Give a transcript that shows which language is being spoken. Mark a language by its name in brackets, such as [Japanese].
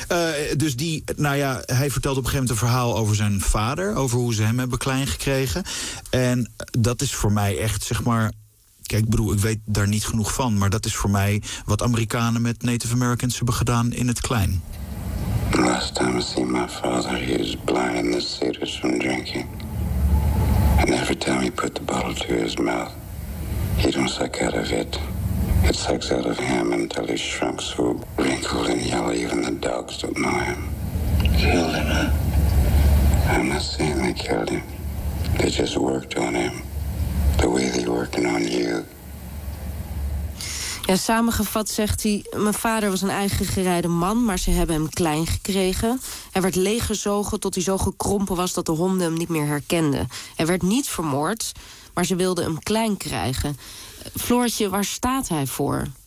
[Dutch] Hij vertelt op een gegeven moment een verhaal over zijn vader, over hoe ze hem hebben klein gekregen. En dat is voor mij echt, zeg maar, kijk, broer, ik weet daar niet genoeg van, maar dat is voor mij wat Amerikanen met Native Americans hebben gedaan in het klein. [English] The last time I seen my father, he was blind as cedars from drinking. And every time he put the bottle to his mouth, he don't suck out of it. It sucks out of him until he shrunk so wrinkled and yellow, even the dogs don't know him. Killed him, huh? I'm not saying they killed him. They just worked on him. The way they're working on you. [Dutch] Ja, samengevat zegt hij, mijn vader was een eigen gereide man, maar ze hebben hem klein gekregen. Hij werd leeggezogen tot hij zo gekrompen was dat de honden hem niet meer herkenden. Hij werd niet vermoord, maar ze wilden hem klein krijgen. Floortje, waar staat hij voor?